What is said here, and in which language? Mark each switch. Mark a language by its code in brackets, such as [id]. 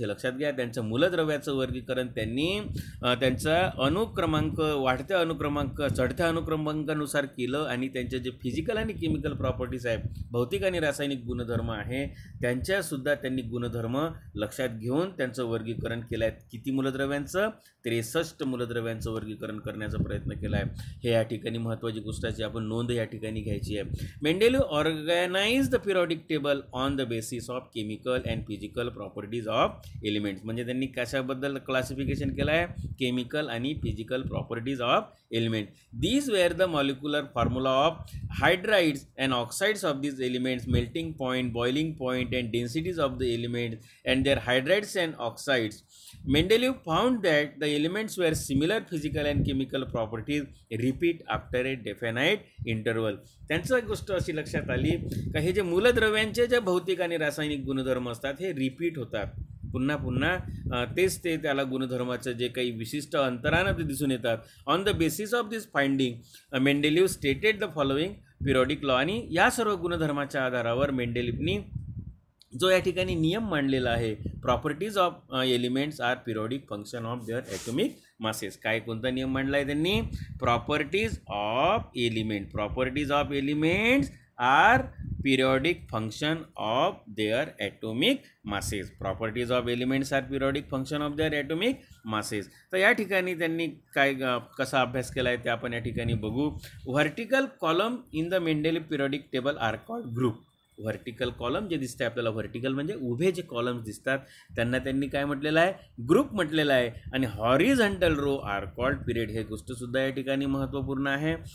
[mr] हे लक्षात घ्या, त्यांचं मूलद्रव्याचं वर्गीकरण त्यांनी त्यांचा अनुक्रमांक, वाढत्या अनुक्रमांक, चढत्या अनुक्रमांकानुसार केलं आणि त्यांचे जे फिजिकल आणि केमिकल प्रॉपर्टीज आहेत, भौतिक आणि रासायनिक गुणधर्म आहे, त्यांच्यासुद्धा त्यांनी गुणधर्म लक्षात घेऊन त्यांचं वर्गीकरण केलं आहे. किती मूलद्रव्यांचं? 63 मूलद्रव्यांचं वर्गीकरण करण्याचा प्रयत्न केला आहे. हे या ठिकाणी महत्त्वाची गोष्टाची आपण नोंद या ठिकाणी घ्यायची आहे. [en] Mendeleev organise the periodic table on the basis of chemical and physical properties of elements. [mr] म्हणजे त्यांनी कशाबद्दल क्लासिफिकेशन केलं आहे? केमिकल आणि physical properties of element. [en] These were the molecular formula of hydrides and oxides of these elements, melting point, boiling point and densities of the elements and their hydrides and oxides. Mendeleev found that the elements were similar physical and chemical properties repeat after a definite interval. [mr] त्यांचं एक गोष्ट अशी लक्षात आली का हे जे मूलद्रव्यांचे जे भौतिक आणि रासायनिक गुणधर्म असतात हे रिपीट होतात, पुन्हा पुन्हा तेच ते त्याला गुणधर्माचं जे काही विशिष्ट अंतरानं ते दिसून येतात. [en] On the basis of this finding Mendeleev stated the following periodic law. [mr] आणि या सर्व गुणधर्माच्या आधारावर मेंडेलिव्हनी जो या ठिकाणी नियम मांडलेला आहे, [en] Properties of elements are periodic function of their atomic masses. [mr] काय कोणता नियम मांडला आहे त्यांनी? [en] Properties of element. Properties of elements are periodic function of their atomic masses. Properties of elements are periodic function of their atomic masses. [mr] तर या ठिकाणी त्यांनी काय कसा अभ्यास केला आहे ते आपण या ठिकाणी बघू. [en] Vertical column in the Mendeleev periodic table are called group. [mr] Vertical column जे दिसते आपल्याला, व्हर्टिकल म्हणजे उभे जे कॉलम्स दिसतात त्यांना त्यांनी काय म्हटलेलं आहे? ग्रुप म्हटलेलं आहे. आणि [en] Horizontal row are called period. [mr] हे गोष्टसुद्धा या ठिकाणी महत्त्वपूर्ण आहे.